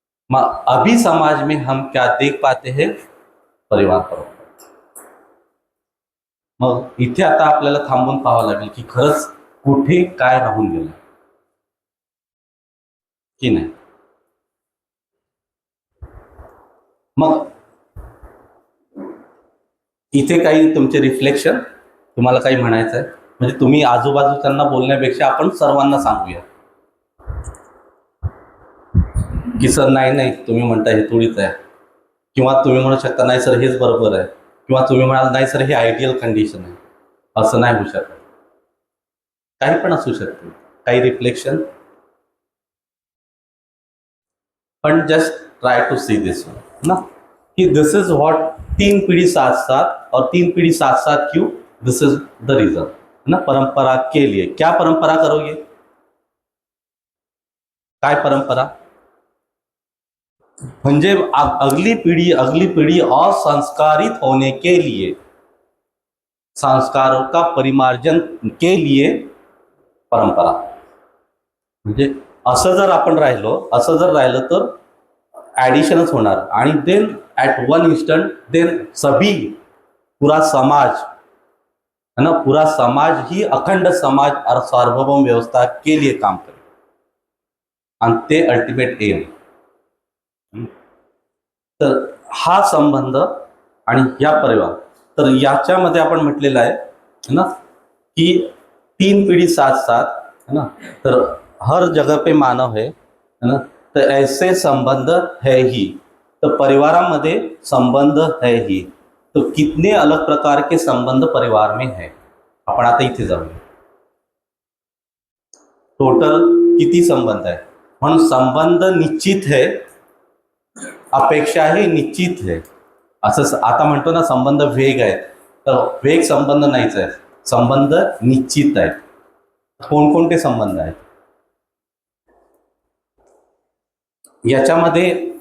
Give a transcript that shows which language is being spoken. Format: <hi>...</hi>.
<hi>अभी समाज में हम क्या देख पाते हैं? परिवार परंपरा.</hi> <mr>मग इथे आता आपल्याला थांबून पाहावं लागेल की खरंच कुठे काय राहून गेलं की नाही. मग इथे काही तुमचे रिफ्लेक्शन, तुम्हाला काही म्हणायचं आहे म्हणजे तुम्ही आजूबाजूच्यांना बोलण्यापेक्षा आपण सर्वांना सांगूया की सर नाही तुम्ही म्हणता हे थोडीच आहे, किंवा तुम्ही म्हणू शकता नाही सर हेच बरोबर आहे, किंवा तुम्ही म्हणाल नाही सर हे आयडियल कंडिशन आहे. असं नाही होऊ शकत. काही पण असू शकते. काही रिफ्लेक्शन, पण</mr> <en>just try to see this ना कि this is what</en> <hi>3 पीढ़ी साथ साथ. और 3 पीढ़ी साथ साथ क्यों?</hi> <en>This is the reason ना.</en> <hi>परंपरा के लिए. क्या परंपरा करोगे?</hi> <mr>काय परंपरा म्हणजे</mr> <hi>अगली पीढ़ी और संस्कारित होने के लिए, संस्कारों का परिमार्जन के लिए परंपरा.</hi> <mr>म्हणजे असं जर आपण राहिलो तर ॲडिशनच होणार.</mr> <hi>आणि</hi> <en>then at one instant then</en> <hi>सभी पूरा समाज है ना, पूरा समाज ही अखंड समाज और सार्वभौम व्यवस्था के लिए काम करे</hi> <mr>आणि ते अल्टिमेट एम. तर हा संबंध आणि या परिवार, तर याच्यामध्ये आपण म्हटलेलं आहे ना की</mr> <hi>3 पीढ़ी साथ साथ है ना, तर हर जगह पे मानव है ना, तर ऐसे संबंध है ही. तो परिवारामध्ये संबंध है ही. तो कितने अलग प्रकार के संबंध परिवार में है,</hi> <mr>आपण आता इथे जाऊया. टोटल किती संबंध आहे? म्हणून</mr> <hi>संबंध निश्चित है, अपेक्षा ही निश्चित है.</hi> <mr>असं आता म्हणतो ना संबंध वेग आहे, तर वेग संबंध नाहीच आहे, संबंध निश्चित आहे. कोणकोणते संबंध आहेत याच्यामध्ये?</mr>